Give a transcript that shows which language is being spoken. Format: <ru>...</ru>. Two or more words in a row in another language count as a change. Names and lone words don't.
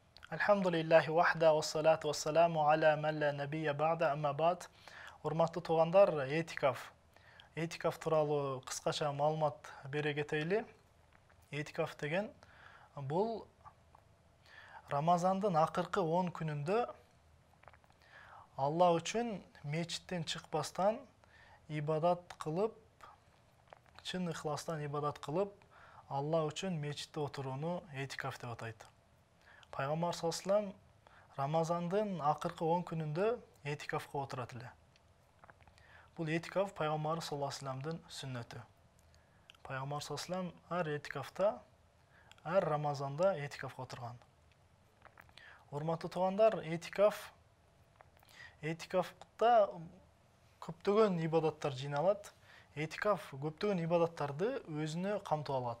<ar>الحمد لله وحده والصلاة والسلام على من لا نبي بعده أما بعد.</ar> <ky>Урматтуу туугандар, этикаф. Этикаф тууралуу кыскача маалымат бере кетейли. Этикаф деген бул Рамазандын акыркы 10 күнүндө Алла үчүн мечиттен чыкпастан ибадат кылып, чын ыхластан ибадат кылып, Алла үчүн мечитте отурууну этикаф деп атайт. Пайгамбар</ky> <ar>صلى الله عليه وسلم</ar> <ky>Рамазандын акыркы 10 күнүндө этикафка отурат эле. Бул этикаф Пайгамбар</ky> <ar>صلى الله عليه وسلم</ar> <ky>сүннөтү. Пайгамбар</ky> <ar>صلى الله عليه وسلم</ar> <ky>ар этикафта, ар Рамазанда этикафка отурган. Урматтуу туугандар, этикафта көптөгөн ибадаттар жыйналат. Этикаф көптөгөн ибадаттарды өзүнө камтып алат.</ky>